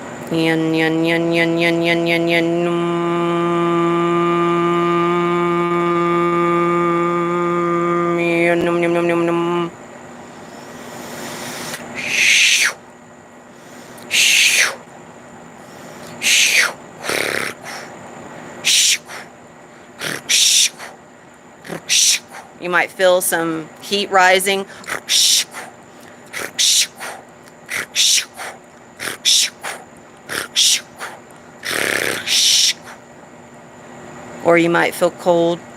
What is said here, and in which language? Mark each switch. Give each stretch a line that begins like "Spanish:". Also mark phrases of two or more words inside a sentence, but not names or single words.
English: Yin, yin, yin, yin, yin, yin, yin, yin. Num, num, num, num, num. You might feel some heat rising. Or you might feel cold.